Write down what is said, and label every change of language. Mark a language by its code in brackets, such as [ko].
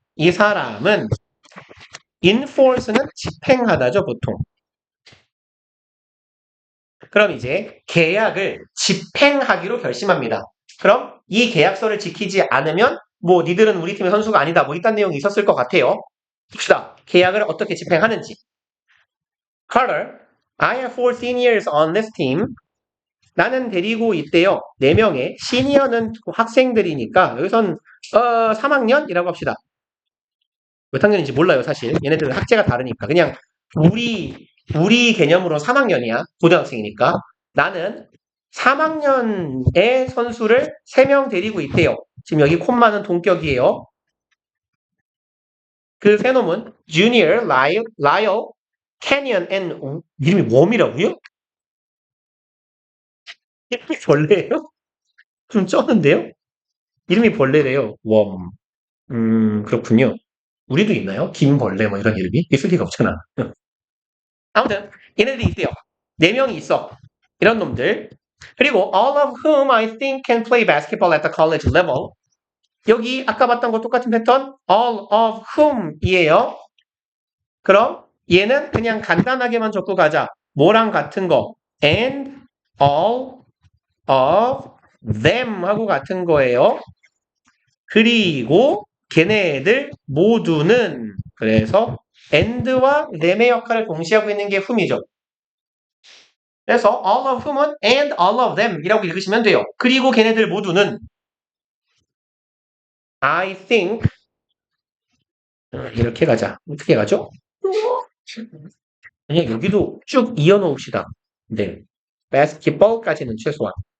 [ko] 이 사람은 enforce는 집행하다죠, 보통. 그럼 이제 계약을 집행하기로 결심합니다. 그럼 이 계약서를 지키지 않으면 뭐 니들은 우리 팀의 선수가 아니다. 뭐 이딴 내용이 있었을 것 같아요. 봅시다. 계약을 어떻게 집행하는지. [en] Carter, I have 4 seniors on this team. [ko] 나는 데리고 있대요. 4명의 시니어는 학생들이니까 여기선 3학년이라고 합시다. 몇 학년인지 몰라요, 사실. 얘네들은 학제가 다르니까. 그냥 우리 개념으로 3학년이야. 고등학생이니까. 나는 3학년의 선수를 3명 데리고 있대요. 지금 여기 콤마는 동격이에요. 그 세 놈은 Junior, Lyle, Canyon, and 이름이 웜이라고요? 이름이 벌레예요? 좀 쩌는데요? 이름이 벌레래요. 웜. 그렇군요. 우리도 있나요? 김벌레 뭐 이런 이름이? 있을 리가 없잖아. 아무튼 얘네들이 있대요. 4명이 있어. 이런 놈들. [en] 그리고 all of whom I think can play basketball at the college level. [ko] 여기 아까 봤던 거 똑같은 패턴 all of whom이에요. 그럼 얘는 그냥 간단하게만 적고 가자. 뭐랑 같은 거 [en] and all of them [ko] 하고 같은 거예요. 그리고 걔네들 모두는 그래서 and와 them의 역할을 동시에 하고 있는 게 whom이죠. 그래서 all of whom은 [en] and all of them [ko] 이라고 읽으시면 돼요. 그리고 걔네들 모두는 I think 이렇게 가자. 어떻게 가죠? 그냥 여기도 쭉 이어놓읍시다. 네. basketball까지는 최소한.